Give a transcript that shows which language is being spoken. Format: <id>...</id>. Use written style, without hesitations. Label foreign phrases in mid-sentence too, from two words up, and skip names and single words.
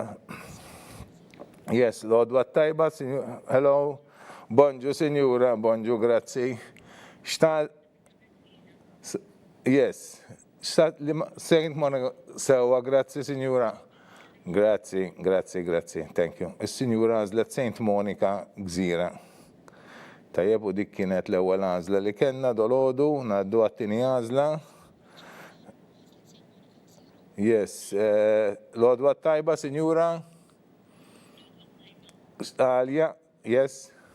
<mt>Yes, l-għodwa tajba, hello. Bonġu, Sinjura, bonġu, grazzi. Yes. Saint Monica, sewa, grazzi, Signora. Grazzi,</mt> <en>thank you.</en> <mt>Is-Sinjura għażlet Saint Monica Gżira. Tajjeb u dik kienet l-ewwel għażla li kellna dolodu, ngħaddu għat-tieni għażla. Yes, l-għodwa tajba, Sinjura. Għalja, yes.</mt>